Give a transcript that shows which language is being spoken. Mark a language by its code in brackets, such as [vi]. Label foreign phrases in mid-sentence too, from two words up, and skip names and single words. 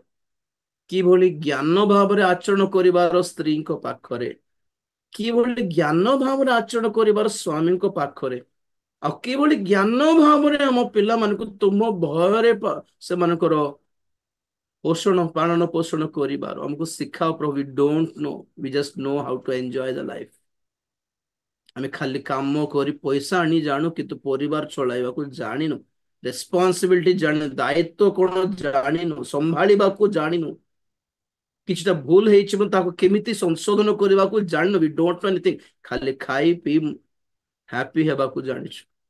[or] କିଭଳି ଜ୍ଞାନ ଭାବରେ ଆଚରଣ କରିବାର ସ୍ତ୍ରୀଙ୍କ ପାଖରେ, କିଭଳି ଜ୍ଞାନ ଭାବରେ ଆଚରଣ କରିବାର ସ୍ଵାମୀଙ୍କ ପାଖରେ, ଆଉ କିଭଳି ଜ୍ଞାନ ଭାବରେ ଆମ ପିଲାମାନଙ୍କୁ ତୁମ ଭୟରେ ସେମାନଙ୍କର ପୋଷଣ ପାଳନ ପୋଷଣ କରିବାର ଆମକୁ ଶିଖାଅ ପ୍ରଭୁ। [en] don't know, We just know how to enjoy the life. [or] ଆମେ ଖାଲି କାମ କରି ପଇସା ଆଣି ଜାଣୁ କିନ୍ତୁ ପରିବାର ଚଳାଇବାକୁ ଜାଣିନୁ। ରେସ୍ପନ୍ସିବିଲିଟି ଜାଣିନୁ, ଦାୟିତ୍ୱ କଣ ଜାଣିନୁ, ସମ୍ଭାଳିବାକୁ ଜାଣିନୁ। କିଛିଟା ଭୁଲ ହେଇଛି ତାକୁ କେମିତି ସଂଶୋଧନ କରିବାକୁ ଜାଣିନୁ। [en] We don't know anything. [or] ଖାଲି ଖାଇ ପିଇ ହ୍ୟାପି ହେବାକୁ ଜାଣିଛୁ।